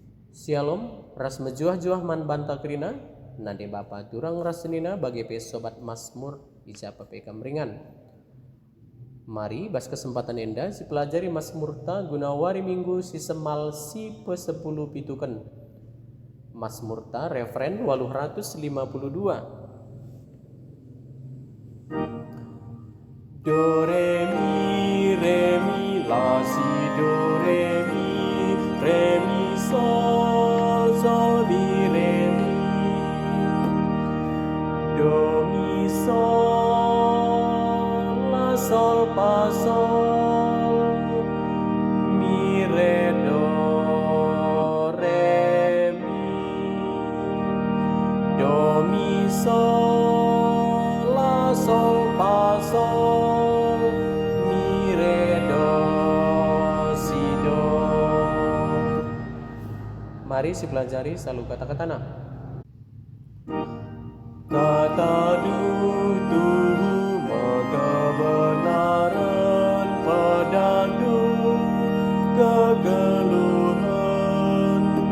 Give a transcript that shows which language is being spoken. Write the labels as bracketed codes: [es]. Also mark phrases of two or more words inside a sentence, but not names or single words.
[btx] Shalom, ras mejuah-juah man banta kerina, nade bapa turang ras senina bagi pe sobat Mazmur ijapa pe kamringan. Mari bas kesempatan enda si pelajari Mazmur ta gunawari minggu si semal si pe-10 pituken. Mazmur ta referen 852. Do re mi la si do re mi sol sol mi re mi do mi sol la sol fa sol mi re do re mi do mi sol la sol fa sol mi re do si do. Mari si pelajari selalu kata-katana. Kata Tuhan kebenaran pedandu kegeluhan.